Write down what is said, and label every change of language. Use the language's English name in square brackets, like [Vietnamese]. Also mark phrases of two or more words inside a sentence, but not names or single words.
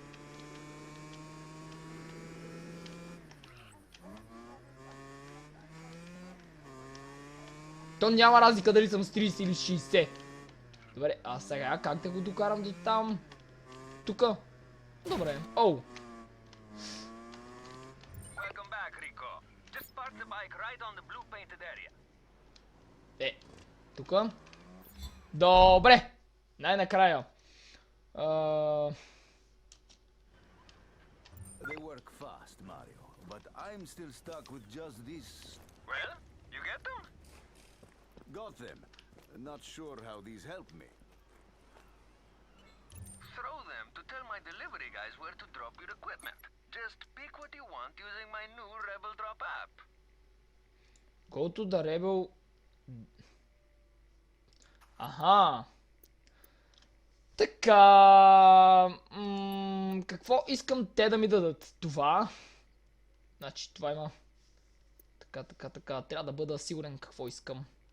[Bulgarian] То няма разлика дали съм с 30 или 60. Добре, а сега как да го докарам до там? Тука. Добре. Оу. [English] Welcome back, Rico. Just park the bike right on the blue painted area. [Bulgarian] Е, тука. Добре. Най-накрая. [English] They work fast, Mario, but I'm still stuck with just this. Well, you get them? Got them. Not sure how these help me. Throw them to tell my delivery guys where to drop your equipment. Just pick what you want using my new Rebel Drop app. Go to the Rebel. [Bulgarian] Аха. Така. Какво искам те да ми дадат? Това. Значи това има. Така. Трябва да бъда сигурен какво искам.